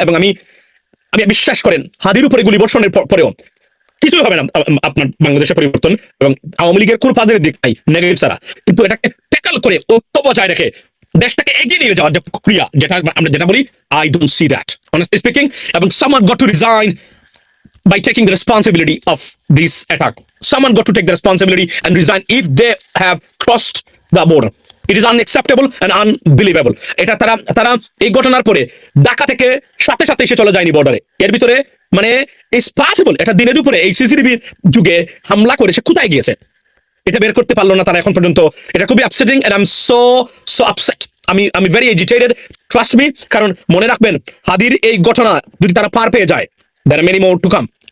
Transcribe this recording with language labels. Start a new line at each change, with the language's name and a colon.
Bangla: এবং আমি বিশ্বাস করেন হাদির উপরে গুলি বর্ষণের পরেও কিছুই হবে না আপনার বাংলাদেশের পরিবর্তন, এবং আওয়ামী লীগের কোন পাদের দিক নাই নেগেটিভ ছাড়া, কিন্তু এটাকে ট্যাকল করে ঐক্য বজায় রেখে দেশটাকে এগিয়ে নিয়ে যাওয়ার যে প্রক্রিয়া, আমরা যেটা বলি,
English: I don't see that honestly speaking. এবং someone got to resign by taking the responsibility of this attack. Someone got to take the responsibility and resign if they have crossed the border. It is unacceptable and unbelievable.
Bangla: এটা তারা এই ঘটনার পরে ঢাকা থেকে সাথে সাথে এসে চলে যায়নি বর্ডারে, এর ভিতরে মানে
English: it's possible
Bangla: এটা দিনে দুপুরে এই সিসিটিভির যুগে হামলা করেছে, কোথায় গিয়েছে এটা বের করতে পারলো না তারা এখন পর্যন্ত। এটা খুবই upsetting
English: And I am so upset.
Bangla: আমি
English: very agitated, trust me,
Bangla: কারণ মনে রাখবেন হাদির এই ঘটনা যদি তারা পার পেয়ে যায়,
English: There are many more to come.